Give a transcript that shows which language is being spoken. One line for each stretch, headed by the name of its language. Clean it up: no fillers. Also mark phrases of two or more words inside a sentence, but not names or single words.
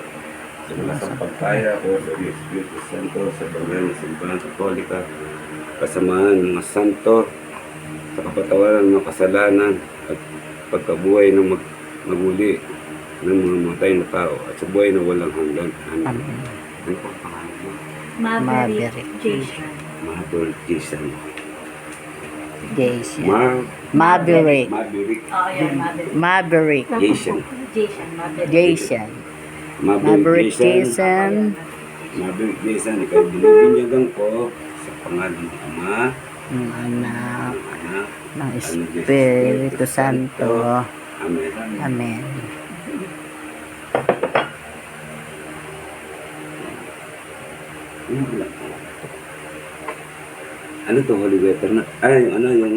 Filipino: Sa mga sampagkaya ako sa Espiritu Santo, sa banal na simbahan Katolika, kasamaan ng mga santo, sa kapatawaran ng mga kasalanan at pagkabuhay ng maguli ng mga matay na tao at sa buhay na walang hanggan. Amen. Ano po ang pangalan mo? Maverick Jason. Maverick Jason. Jason. Maverick. Maverick. Oh, yan, Maverick. Maverick. Jason. Jason, Maverick. Jason. Maverick Maverick Jason. Jason. Maverick Jason. Ikaw binibinyagan ko sa pangalan ng Ama, Ng anak. ng Anak, Ng Espiritu Santo. Amen. Amen. Ano to,
English: holy water
Filipino: na? Ay, yung ano, yung